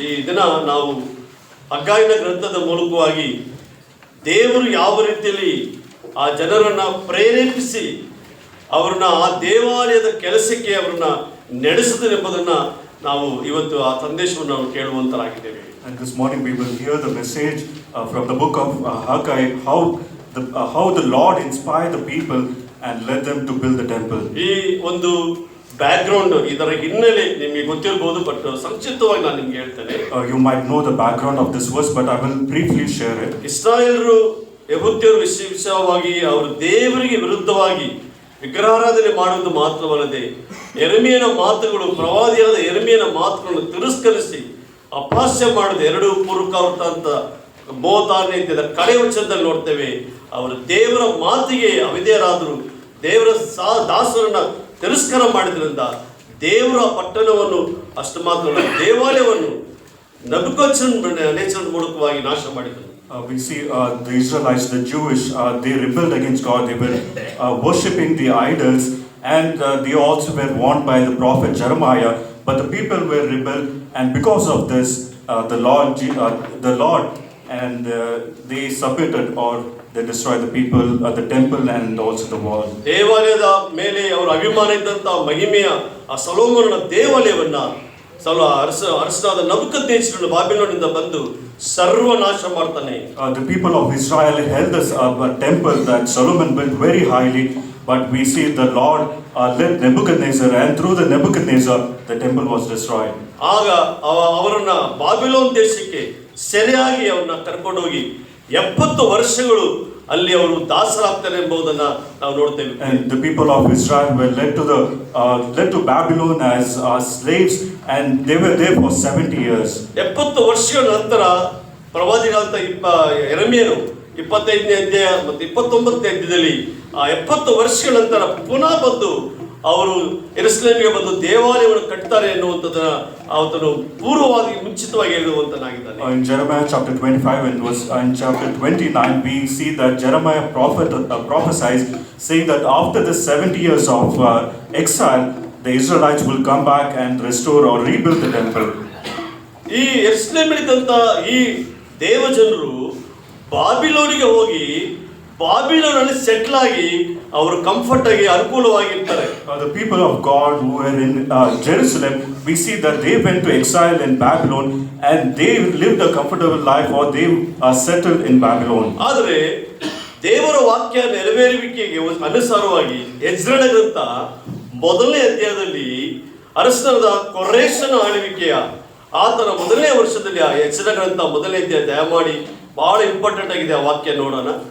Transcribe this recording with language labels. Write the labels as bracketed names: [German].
[Kannada] ಈ ದಿನ ನಾವು ಹಗ್ಗಾಯನ ಗ್ರಂಥದ ಮೂಲಕವಾಗಿ ದೇವರು ಯಾವ ರೀತಿಯಲ್ಲಿ ಆ ಜನರನ್ನ ಪ್ರೇರೇಪಿಸಿ ಅವ್ರನ್ನ ಆ ದೇವಾಲಯದ ಕೆಲಸಕ್ಕೆ ಅವ್ರನ್ನ ನಡೆಸಿದರೆಂಬುದನ್ನ ನಾವು ಇವತ್ತು ಆ ಸಂದೇಶವನ್ನು ನಾವು ಕೇಳುವಂತರಾಗಿದ್ದೇವೆ. [English] And this morning we will hear the message from the book of Haggai, how the Lord inspired the people and led them to build the temple. [Kannada] ಈ ಒಂದು ಬ್ಯಾಕ್ಗ್ರೌಂಡ್, ಇದರ ಹಿನ್ನೆಲೆ ನಿಮಗೆ ಗೊತ್ತಿರಬಹುದು, ಬಟ್ ಸಂಕ್ಷಿಪ್ತವಾಗಿ ನಾನು ನಿಮ್ಗೆ ಹೇಳ್ತೇನೆ. [English] You might know the background of this verse, but I will briefly share it. [Kannada] ಇಸ್ರಾಯೇಲರು ಯೆಹೂದ್ಯರು ವಿಶೇಷವಾಗಿ ಅವರು ದೇವರಿಗೆ ವಿರುದ್ಧವಾಗಿ ವಿಗ್ರಹಾರಾಧನೆ ಮಾಡುವುದು ಮಾತ್ರವಲ್ಲದೆ ಯೆರೆಮೀಯನ ಮಾತುಗಳು, ಪ್ರವಾದಿಯಾದ ಯೆರೆಮೀಯನ ಮಾತುಗಳನ್ನು ತಿರಸ್ಕರಿಸಿ ಅಪಹಾಸ್ಯ ಮಾಡಿದ 2 ಪೂರ್ವಕಾವೃತ್ತಾಂತ 36ನೇ ಅಧ್ಯಾಯದ ಕಡೆ ವಚನದಲ್ಲಿ ನೋಡ್ತೇವೆ. ಅವರು ದೇವರ ಮಾತಿಗೆ ಅವಿಧೇಯರಾದರು, ದೇವರ ದಾಸರನ್ನ ತಿರಸ್ಕಾರ ಮಾಡಿದ್ರಿಂದ ದೇವರ ಪಟ್ಟಣವನ್ನು, ಅಷ್ಟು ಮಾತ್ರ ದೇವಾಲಯವನ್ನು ನೆಬೂಕದ್ನೆಚ್ಚರನ ಮೂಲಕವಾಗಿ ನಾಶ ಮಾಡಿದರು. [English] We see the Israelites, the Jewish, they rebelled against God. They were worshipping the idols, and they also were warned by the prophet Jeremiah. But the people were rebelled, and because of this, the Lord, and they submitted, or they destroyed the people, the temple, and also the wall. [Kannada] ದೇವಾಲಯದ ಮೇಲೆ ಅವರ ಅಭಿಮಾನ ಇದ್ದಂತ ಮಹಿಮೆಯ ಆ ಸೊಲೊಮೋನನ ದೇವಾಲಯವನ್ನ ಅರಸನಾದ ನೆಬೂಕದ್ನೆಚ್ಚರನು ಬಾಬಿಲೋನಿಂದ ಬಂದು ಸರ್ವನಾಶ ಮಾಡ್ತಾನೆ. [English] The people of Israel held this temple that Solomon built very highly, but we see the Lord led Nebuchadnezzar, and through the Nebuchadnezzar the temple was destroyed. [Kannada] ಆಗ ಅವರನ್ನ ಬಾಬಿಲೋನ್ ದೇಶಕ್ಕೆ ಸೆರೆಯಾಗಿ ಅವರನ್ನ ಕರ್ಕೊಂಡು ಹೋಗಿ 70 ವರ್ಷಗಳು ಅಲ್ಲಿ ಅವರು ದಾಸರಾಗ್ತಾರೆ ಎಂಬುದನ್ನ ನಾವು ನೋಡ್ತೇವೆ. [English] And the people of Israel were led to Babylon as slaves, and they were there for 70 years. [Kannada] 70 ವರ್ಷಗಳ ನಂತರ ಪ್ರವಾದಿಗಳಂತ ಯೆರೆಮೀಯನು 25ನೇ ಅಧ್ಯಾಯ ಮತ್ತು 29ನೇ ಅಧ್ಯಾಯದಲ್ಲಿ ಆ 70 ವರ್ಷಗಳ ನಂತರ ಪುನಃ ಬಂದು ಅವರು ಯೆರೂಸಲೇಮಿಗೆ ಬಂದು ದೇವಾಲಯವನ್ನು ಕಟ್ತಾರೆ ಎನ್ನುವಂಥದ್ದನ್ನ ಆತನು ಪೂರ್ವವಾಗಿ ಮುಂಚಿತವಾಗಿ ಹೇಳುವಂತನಾಗಿದ್ದಾನೆ. [English] In Jeremiah chapter 25 and in chapter 29 we see that Jeremiah prophesies, saying that after the 70 years of exile, the Israelites will come back and restore or rebuild the temple. [Kannada] ಈ ಯೆರೂಸಲೇಮಿನಂತ ಈ ದೇವಜನರು ಬಾಬಿಲೋನಿಗೆ ಹೋಗಿ ಬಾಬಿಲೋನಲ್ಲಿ ಸೆಟ್ಲ್ ಆಗಿ ಅವರು ಕಂಫರ್ಟ್ ಆಗಿ ಅನುಕೂಲವಾಗಿರ್ತಾರೆ. [English] The people of God who were in Jerusalem, we see that they went to exile in Babylon, and they lived a comfortable life, or they are settled in Babylon. [Kannada] ಆದರೆ ದೇವರ ವಾಕ್ಯ ನೆರವೇರುವಿಕೆಗೆ ಅನುಸಾರವಾಗಿ ಎಜ್ರನ ಗ್ರಂಥ 1ನೇ ಅಧ್ಯಾಯದಲ್ಲಿ ಅರಸನಾದ ಕೊರೇಷನ ಆಳ್ವಿಕೆಯ ಆತನ 1ನೇ ವರ್ಷದಲ್ಲಿ ಆ ಎಜ್ರನ ಗ್ರಂಥ 1ನೇ ಅಧ್ಯಾಯ ದಯಮಾಡಿ ಬಹಳ ಇಂಪಾರ್ಟೆಂಟ್ ಆಗಿದೆ. ಆ ವಾಕ್ಯ ನೋಡೋಣ.